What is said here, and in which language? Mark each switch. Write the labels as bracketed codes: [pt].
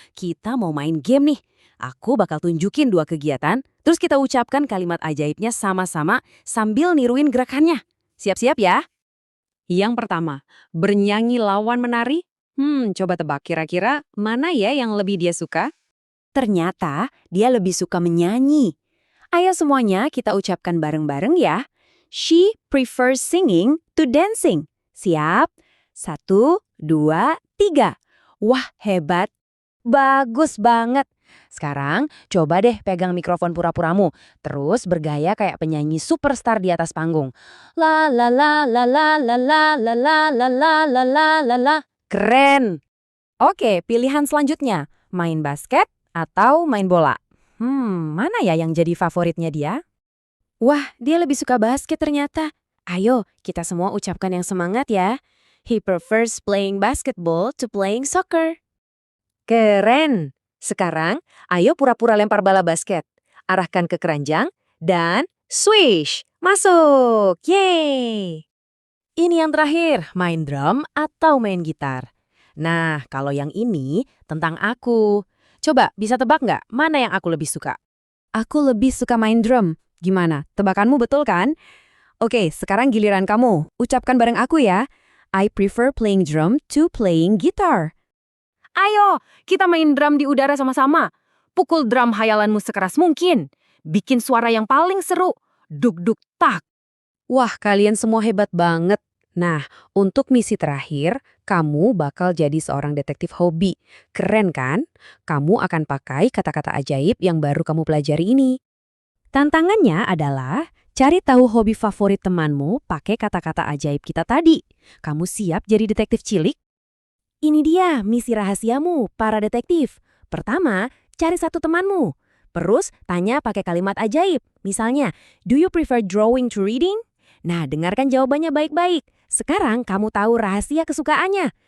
[id] Kita mau main game nih. Aku bakal tunjukin 2 kegiatan, terus kita ucapkan kalimat ajaibnya sama-sama sambil niruin gerakannya. Siap-siap ya? Yang pertama, bernyanyi lawan menari. Coba tebak kira-kira mana ya yang lebih dia suka? Ternyata dia lebih suka menyanyi. Ayo semuanya kita ucapkan bareng-bareng ya. [en] She prefers singing to dancing. [id] Siap? 1, 2, 3. Wah, hebat. Bagus banget. Sekarang, coba deh pegang mikrofon pura-puramu. Terus bergaya kayak penyanyi superstar di atas panggung. La la la la la la la la la la la la la la la. Keren. Oke, pilihan selanjutnya. Main basket atau main bola? Mana ya yang jadi favoritnya dia? Wah, dia lebih suka basket ternyata. Ayo, kita semua ucapkan yang semangat ya. [en] He prefers playing basketball to playing soccer. [id] Keren! Sekarang, ayo pura-pura lempar bala basket. Arahkan ke keranjang, dan swish! Masuk! Yeay! Ini yang terakhir, main drum atau main gitar. Nah, kalau yang ini tentang aku. Coba, bisa tebak nggak mana yang aku lebih suka? Aku lebih suka main drum. Gimana? Tebakanmu betul kan? Oke, sekarang giliran kamu. Ucapkan bareng aku ya. [en] I prefer playing drum to playing guitar. [id] Ayo, kita main drum di udara sama-sama. Pukul drum hayalanmu sekeras mungkin. Bikin suara yang paling seru. Duk-duk tak. Wah, kalian semua hebat banget. Nah, untuk misi terakhir, kamu bakal jadi seorang detektif hobi. Keren kan? Kamu akan pakai kata-kata ajaib yang baru kamu pelajari ini. Tantangannya adalah cari tahu hobi favorit temanmu pakai kata-kata ajaib kita tadi. Kamu siap jadi detektif cilik? Ini dia misi rahasiamu, para detektif. Pertama, cari satu temanmu. Terus, tanya pakai kalimat ajaib. Misalnya, [en] do you prefer drawing to reading? [id] Nah, dengarkan jawabannya baik-baik. Sekarang kamu tahu rahasia kesukaannya.